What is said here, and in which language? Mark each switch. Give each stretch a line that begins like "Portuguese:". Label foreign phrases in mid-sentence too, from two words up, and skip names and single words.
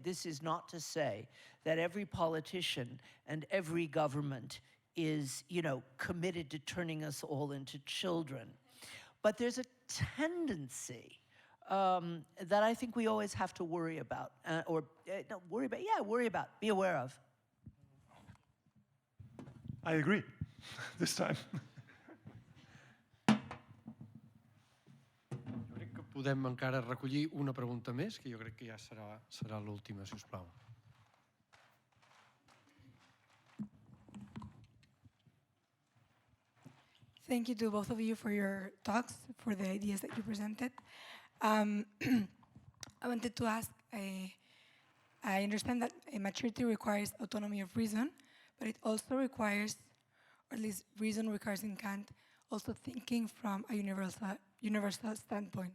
English: This is not to say that every politician and every government is, committed to turning us all into children. But there's a tendency that I think we always have to worry about, be aware of. I agree, this time.
Catalan: Jo crec que podem encara recollir una pregunta més, que jo crec que ja serà l'última, si us plau.
English: Thank you to both of you for your talks, for the ideas that you presented. I wanted to ask, I understand that maturity requires autonomy of reason, but it also requires, or at least reason requires in Kant, also thinking from a universal standpoint.